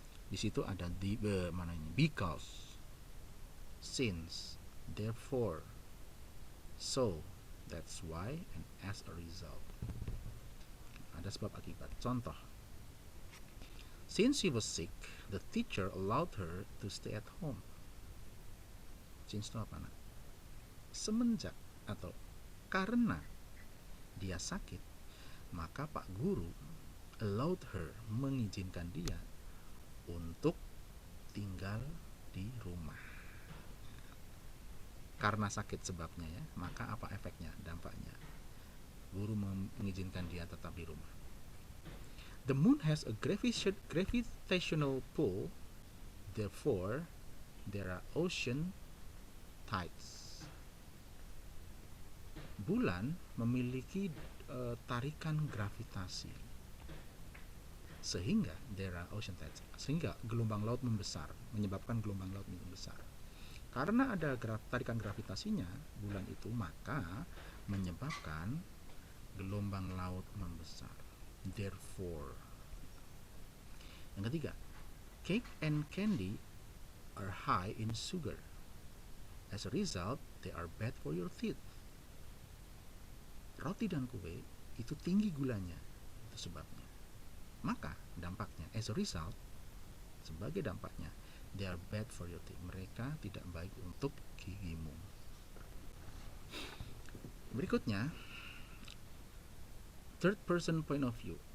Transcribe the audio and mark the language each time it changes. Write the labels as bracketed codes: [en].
[id] Di situ ada because, since, therefore, so, that's why, and as a result. Ada sebab akibat. Contoh, [en] since she was sick, the teacher allowed her to stay at home. [id] Since itu apa? Semenjak atau karena dia sakit, maka Pak Guru [en] allowed her, [id] mengizinkan dia untuk tinggal di rumah. Karena sakit sebabnya ya, maka apa efeknya, dampaknya? Guru mengizinkan dia tetap di rumah. [en] The moon has a gravitational pull, therefore there are ocean tides. [id] Bulan memiliki tarikan gravitasi, sehingga [en] there are ocean tides, [id] sehingga gelombang laut membesar, menyebabkan gelombang laut membesar. Karena ada tarikan gravitasinya bulan itu, maka menyebabkan gelombang laut membesar. Therefore. Yang ketiga, [en] cake and candy are high in sugar. As a result, they are bad for your teeth. [id] Roti dan kue itu tinggi gulanya, itu sebabnya. Maka dampaknya, [en] as a result, [id] sebagai dampaknya, [en] they are bad for your teeth. [id] Mereka tidak baik untuk gigimu. Berikutnya, [en] third person point of view.